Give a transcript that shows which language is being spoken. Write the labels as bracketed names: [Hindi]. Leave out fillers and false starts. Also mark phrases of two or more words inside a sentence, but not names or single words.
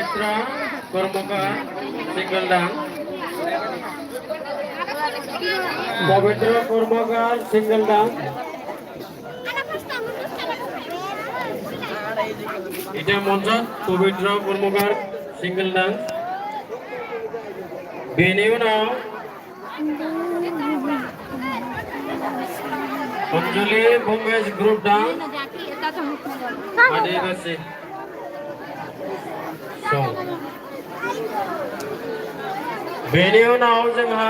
[Assamese] पवित्र कर्मकार [English] single dance [Assamese] এটা মঞ্চত পবিত্ৰ কৰ্মকাৰ [English] single dance [Bodo] बेनि उनाव अंजलि भूमेश [English] group dance [Bodo] आदिवासी सॉन्ग बेनि उनाव जोंहा